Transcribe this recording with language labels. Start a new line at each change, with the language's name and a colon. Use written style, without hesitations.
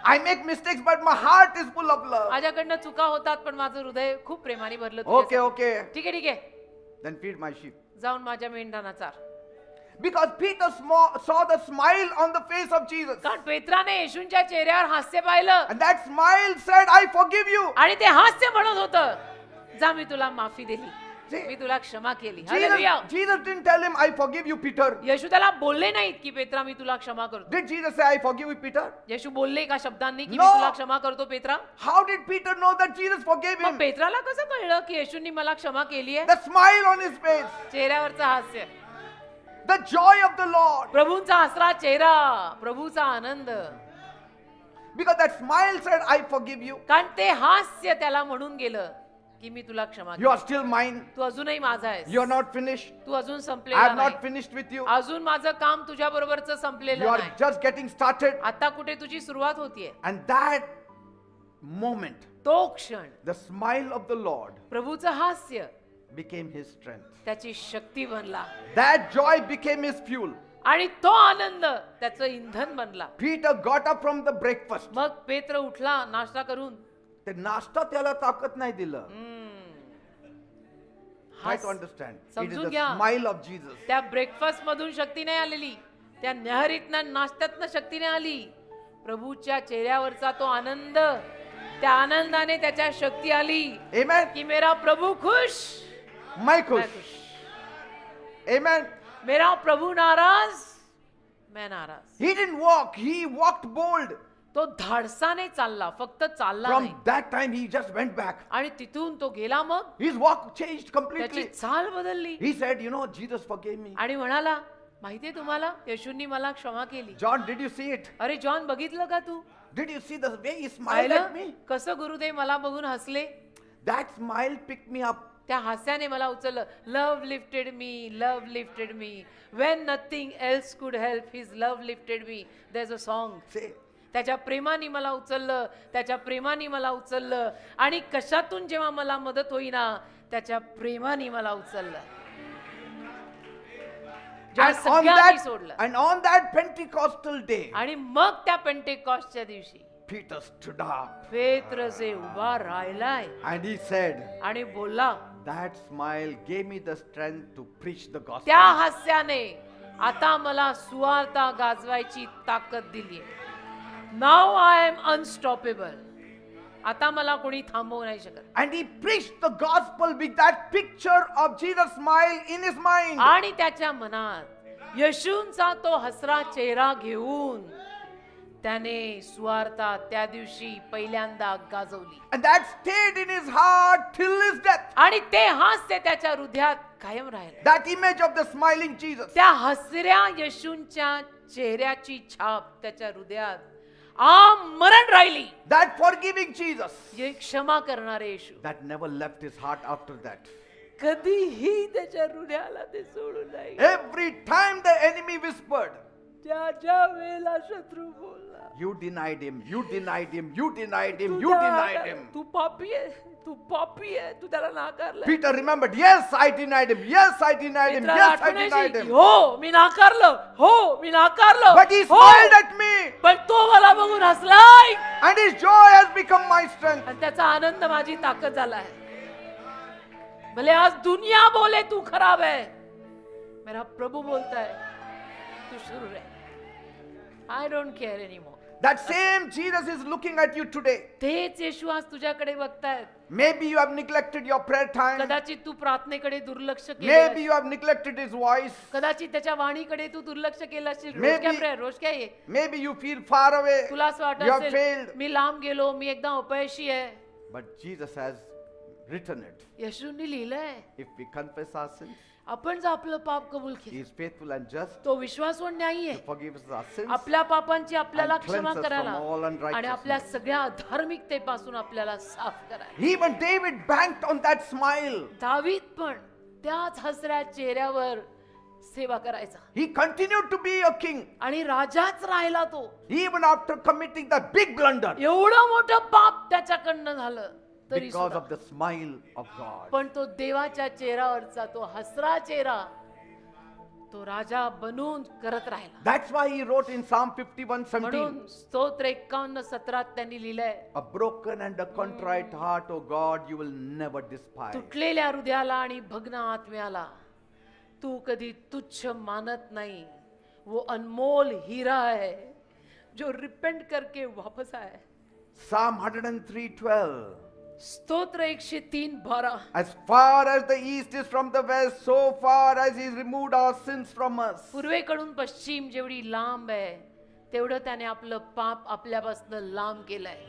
English: I make mistakes, but my heart is full of love.
Marathi: माझ्याकडनं चुका होतात पण माझं हृदय खूप प्रेमाने भरलं
English: Okay,
Marathi: तुझ्यासाठी.
English: okay.
Marathi: ठीक आहे ठीक आहे,
English: Then feed my sheep.
Marathi: जाऊन माझ्या मेंढरांना चार.
English: Because Peter saw the smile on the face of Jesus.
Marathi: कारण पेत्राने येशूंच्या चेहऱ्यावर हास्य पाहिलं
English: And that smile said, I forgive you.
Marathi: आणि ते हास्य म्हणत होतं, जा मी तुला माफी दिली,
English: See,
Marathi: मी तुला क्षमा केली. Hallelujah.
English: Jesus didn't tell him, I forgive you, Peter.
Marathi: येशू त्याला बोलले नाहीत की पेत्रा मी तुला क्षमा करतो.
English: Did Jesus say, I forgive you, Peter?
Marathi: येशू बोलले का शब्दांनी की
English: No.
Marathi: मी तुला क्षमा करतो Petra?
English: How did Peter know that Jesus forgave
Marathi: मग
English: him?
Marathi: पेत्राला कसं कळलं की येशूंनी मला क्षमा केली आहे?
English: The smile on his face,
Marathi: चेहऱ्यावरचं हास्य,
English: the joy of the Lord.
Marathi: प्रभूंचा हसरा चेहरा, प्रभूचा आनंद.
English: Because that smile said, I forgive you.
Marathi: कारण ते हास्य त्याला म्हणून गेलं की मी तुला क्षमा
English: You are
Marathi: केली.
English: still mine.
Marathi: तू अजूनही माझा आहेस.
English: You are not finished.
Marathi: तू अजून
English: I
Marathi: संपलेला
English: have not
Marathi: नाही.
English: finished with you.
Marathi: अजून माझं काम तुझ्या बरोबरच
English: You
Marathi: संपलेलं
English: are
Marathi: नाही.
English: just getting started.
Marathi: आता कुठे तुझी सुरुवात होतीये.
English: And that moment,
Marathi: तो क्षण
English: the smile of the Lord
Marathi: प्रभूचं हास्य
English: became his strength.
Marathi: त्याची शक्ती बनला
English: That joy became his fuel.
Marathi: आणि तो आनंद त्याचं इंधन बनला.
English: Peter got up from the breakfast
Marathi: मग पेत्र उठला नाश्ता करून ते नाश्ता त्याला ताकद नाही दिलं.
English: Try to
Marathi: हास-
English: understand. It is
Marathi: समजून
English: the
Marathi: घ्या.
English: smile of Jesus.
Marathi: त्या ब्रेकफास्ट मधून शक्ती नाही आलेली, त्या न्याहारीतनं नाश्त्यातनं शक्ती नाही आली. प्रभूच्या चेहऱ्यावरचा तो आनंद, त्या आनंदाने त्याच्या शक्ती आली
English: Amen.
Hindi: की मेरा प्रभू खुश, मैं मैं खुश. खुश.
English: Amen.
Hindi: मेरा प्रभू नाराज, मैं नाराज.
English: He didn't walk. He walked bold.
Marathi: तो धाडसाने चालला, फक्त चालला
English: From
Marathi: नाही.
English: that time, he just went back.
Marathi: आणि तिथून तो गेला, मग
English: His walk changed
Marathi: त्याची
English: completely.
Marathi: चाल बदलली
English: He said, you know, Jesus forgave me.
Marathi: आणि म्हणाला, माहितीये तुम्हाला, येशूंनी मला क्षमा केली.
English: John, did you see it?
Marathi: अरे जॉन, बघितलं का तू?
English: Did you see the way he smiled at me?
Marathi: पाहिलं कसं गुरुदेव मला बघून हसले?
English: That smile picked me up.
Marathi: त्या हास्याने मला उचललं.
English: Love lifted me, love lifted me, when nothing else could help, his love lifted me. There is a song. Say,
Marathi: त्याच्या प्रेमाने मला उचललं, त्याच्या प्रेमाने मला उचललं. आणि कशातून जेव्हा मला मदत होईना, त्याच्या प्रेमाने मला उचललं. जेव्हा सगळ्यांनी सोडलं.
English: and on that Pentecostal day,
Marathi: आणि मग त्या पेंटेकॉस्टच्या दिवशी
English: Peter stood up
Marathi: पेत्रसे उभा राहिलाय
English: and he said,
Marathi: आणि बोलला.
English: that smile gave me the strength to preach the gospel.
Marathi: त्या हास्याने आता मला सुवार्ता गाजवायची ताकद दिली.
English: Now I am unstoppable.
Marathi: आता मला कोणी थांबवू नाही शकत.
English: And he preached the gospel with that picture of Jesus' smile in his mind.
Marathi: आणि त्याच्या मनात येशूंचा तो हसरा चेहरा घेऊन त्याने सुवार्ता त्या दिवशी पहिल्यांदा गाजवली. And that stayed in his heart till his death. आणि ते हास्य त्याच्या हृदयात कायम राहिले.
English: That image of the smiling Jesus.
Marathi: त्या हसऱ्या येशूंच्या चेहऱ्याची छाप त्याच्या हृदयात आमरण राहिली.
English: That forgiving Jesus.
Marathi: जे क्षमा करणारे येशू
English: That never left his heart after that.
Marathi: कधीही त्याच्या हृदयाला ते सोडून नाही.
English: Every time the enemy whispered,
Marathi: ज्या वेळेला शत्रू बोलला,
English: you denied him, you denied him, you denied him, you
Marathi: Tu
English: denied him.
Marathi: तू पापी आहे, तू पापी आहे, तू त्याला नाकारलं.
English: Peter remembered, yes, I denied him, yes, I denied him, yes, I denied him.
Marathi: हो मी नाकारलं, हो मी नाकारलं.
English: But he
Marathi: हो,
English: smiled at me,
Marathi: पण तो मला बघून हसलाय
English: and his joy has become my strength.
Marathi: आणि त्याचा आनंद माझी ताकद झाला है.
Hindi: भले आज दुनिया बोले तू खराब है, मेरा प्रभु बोलता है तू शुरू रह.
English: I don't care anymore. That same Jesus is looking at you today.
Marathi: तेच येशू आज तुझ्याकडे बघतायत.
English: Maybe you have neglected your prayer time.
Marathi: कदाचित तू प्रार्थनेकडे दुर्लक्ष
English: Maybe
Marathi: केलं,
English: you have neglected his voice.
Marathi: कदाचित त्याच्या वाणीकडे तू दुर्लक्ष केलं असेल. रोज
English: Maybe-
Marathi: काय प्रेयर, रोज काय ये,
English: Maybe you feel far away.
Marathi: तुला असं वाटत
English: You have
Marathi: असेल
English: failed.
Marathi: मी लांब गेलो, मी एकदम अपयशी आहे.
English: But Jesus has written it.
Marathi: येशूंनी लिहिलंय,
English: If we confess our sins,
Marathi: आपण जर आपलं पाप कबूल
English: he
Marathi: केलं,
English: is faithful and just
Marathi: तो विश्वासू आणि न्यायी
English: to
Marathi: आहे
English: forgive us our sins.
Marathi: आपल्या पापांची आपल्याला
English: and
Marathi: क्षमा
English: cleanse us
Marathi: करायला
English: from all unrighteousness.
Marathi: आणि आपल्या सगळ्या अधार्मिकतेपासून आपल्याला साफ करायला.
English: Even David banked on that smile.
Marathi: दावीद पण त्याच हसऱ्या चेहऱ्यावर सेवा करायचा
English: He continued to be a king
Marathi: आणि राजाच राहिला तो.
English: even after committing that big blunder
Marathi: एवढं मोठं पाप त्याच्याकडनं झालं तरी
English: because
Marathi: सुद्धा.
English: of the smile of God.
Marathi: पण तो देवाच्या चेहऱ्यावरचा तो हसरा चेहरा तो राजा बनून करत राहिला.
English: That's why he wrote in Psalm 51:17,
Marathi: म्हणून स्तोत्र 51:17 त्यांनी लिहिलंय,
English: a broken and a contrite heart, O God, you will never despise.
Marathi: तुटलेल्या हृदयाला आणि भग्न आत्म्याला तू कधी तुच्छ मानत नाही.
Hindi: वो अनमोल हीरा है जो रिपेंट करके वापस आए.
English: Psalm 103:12.
Marathi: स्तोत्र 103:12.
English: As far as the east is from the west, so far as he removed our sins from us.
Marathi: पूर्वेकडून पश्चिम जेवढी लांब आहे तेवढं त्याने आपलं पाप आपल्यापासून लांब केलंय.